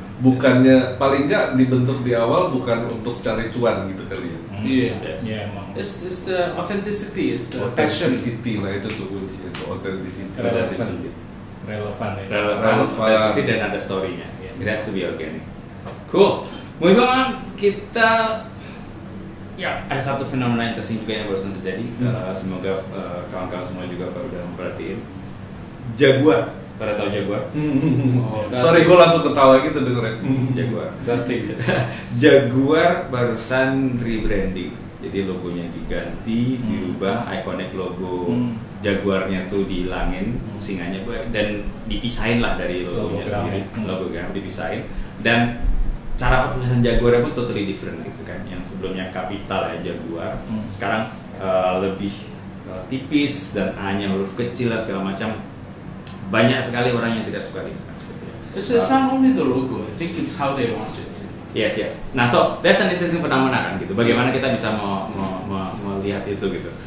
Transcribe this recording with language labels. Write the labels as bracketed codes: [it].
[id] Bukannya paling nggak dibentuk di awal bukan untuk cari cuan gitu kali ya. Iya. Ya emang. [en] It's the authenticity, it's the passion. [id] Authenticity lah itu tuh kuncinya, itu authenticity. Relevan ya. Relevan, pasti dan ada story-nya. [en] It has to be organic. Cool. Moving on, [id] kita ya ada satu fenomena interesting juga yang barusan terjadi. Semoga kawan-kawan semua juga udah memperhatiin. Jaguar, pada tahu Jaguar? Sorry, gue langsung ketawa gitu dengerin. Jaguar. Jaguar barusan rebranding. Jadi logonya diganti, dirubah, [en] iconic logo [id] Jaguarnya tuh dihilangin, singanya dan dipisahin lah dari logonya sendiri, logogram dipisahin. Dan cara penulisan Jaguar pun [en] totally different [id] gitu kan. Yang sebelumnya kapital ya Jaguar, sekarang lebih tipis dan A-nya huruf kecil lah segala macam. Banyak sekali orang yang tidak suka dengan [en] It's not only the logo, I think it's how they launch it. Yes. Nah, so that's an interesting phenomena [id] kan gitu. Bagaimana kita bisa melihat itu gitu.